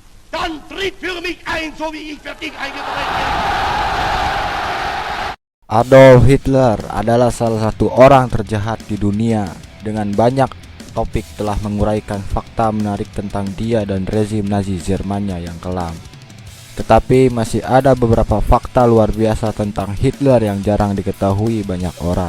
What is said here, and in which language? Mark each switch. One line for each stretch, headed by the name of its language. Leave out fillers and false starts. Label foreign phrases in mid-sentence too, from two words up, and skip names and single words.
German: dann tritt für mich ein, so wie ich für dich eingetreten bin.
Indonesian: Adolf Hitler adalah salah satu orang terjahat di dunia. Dengan banyak topik telah menguraikan fakta menarik tentang dia dan rezim Nazi Jermannya yang kelam. Tetapi masih ada beberapa fakta luar biasa tentang Hitler yang jarang diketahui banyak orang.